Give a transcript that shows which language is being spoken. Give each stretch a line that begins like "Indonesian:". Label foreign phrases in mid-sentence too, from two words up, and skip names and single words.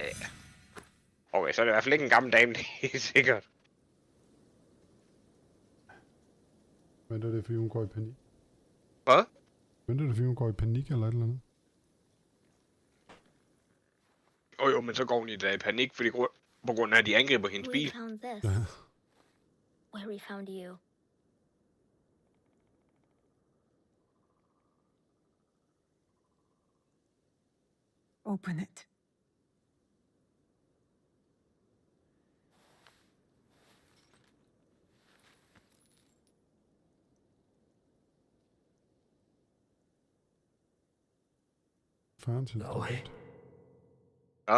Danish: Okay, så er det i hvert fald ikke en gammel dame, det er helt sikkert. Men det er fordi, hun går i panik. Hvad? Men det er fordi, hun går i panik eller et eller andet. Jo, men så går hun i panik, fordi på grund af, at de angriber hendes
English: We
Danish: bil.
English: found this.
Danish: Ja.
English: Where we found you. Open it.
Danish: Farens instrument. Ja?